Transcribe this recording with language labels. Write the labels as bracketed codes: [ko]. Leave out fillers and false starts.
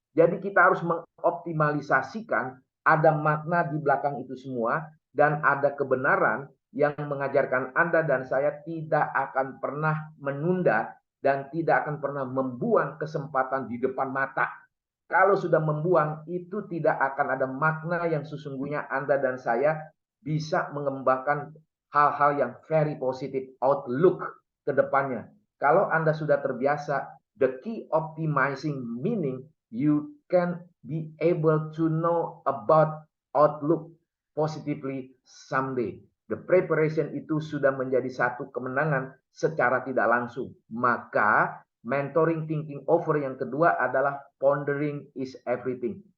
[id] Jadi kita harus mengoptimalisasikan, ada makna di belakang itu semua, dan ada kebenaran yang mengajarkan Anda dan saya tidak akan pernah menunda dan tidak akan pernah membuang kesempatan di depan mata. Kalau sudah membuang, itu tidak akan ada makna yang sesungguhnya Anda dan saya bisa mengembangkan hal-hal yang [en] very positive outlook [id] ke depannya. Kalau Anda sudah terbiasa, [en] the key optimizing meaning, you can be able to know about outlook positively someday. The preparation [id] itu sudah menjadi satu kemenangan secara tidak langsung. [en] Maka mentoring thinking over [id] yang kedua adalah [en] pondering is everything.